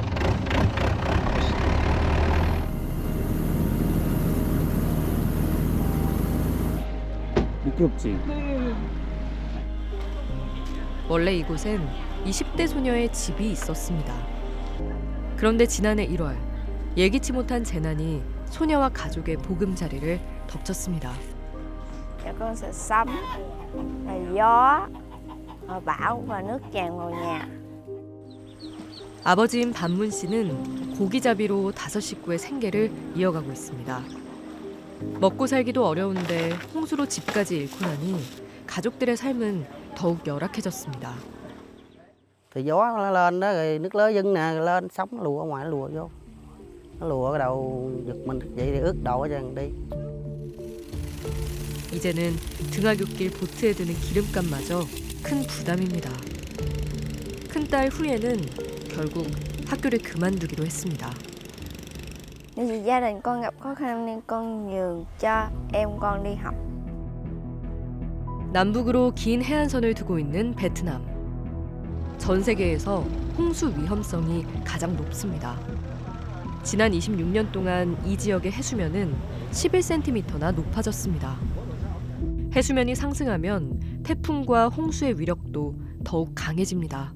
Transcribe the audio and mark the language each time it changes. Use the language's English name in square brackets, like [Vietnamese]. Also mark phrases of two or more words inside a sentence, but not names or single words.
[Korean] 미끄럽지? 원래 이곳엔 20대 소녀의 집이 있었습니다. 그런데 지난해 1월 예기치 못한 재난이 소녀와 가족의 보금자리를 덮쳤습니다. [Vietnamese] Dạ con sợ sấm, là gió, bão và nước tràn vào nhà. [Korean] 아버지인 반문 씨는 고기잡이로 5 식구의 생계를 이어가고 있습니다. 먹고 살기도 어려운데 홍수로 집까지 잃고 나니 가족들의 삶은 더욱 열악해졌습니다. [Vietnamese] Thì gió nó lên đó rồi nước lớn dâng nè lên sóng nó lùa ở ngoài nó lùa vô. Nó lùa cái đầu giật mình vậy thì ướt đầu ở chân đi. [Korean] 이제는 등하굣길 보트에 드는 기름값마저 큰 부담입니다. 큰딸 후예는 결국 학교를 그만두기로 했습니다. [Vietnamese] Nên vì gia đình con gặp khó khăn nên con nhường cho em con đi học. [Korean] 남북으로 긴 해안선을 두고 있는 베트남. 전 세계에서 홍수 위험성이 가장 높습니다. 지난 26년 동안 이 지역의 해수면은 11cm나 높아졌습니다. 해수면이 상승하면 태풍과 홍수의 위력도 더욱 강해집니다.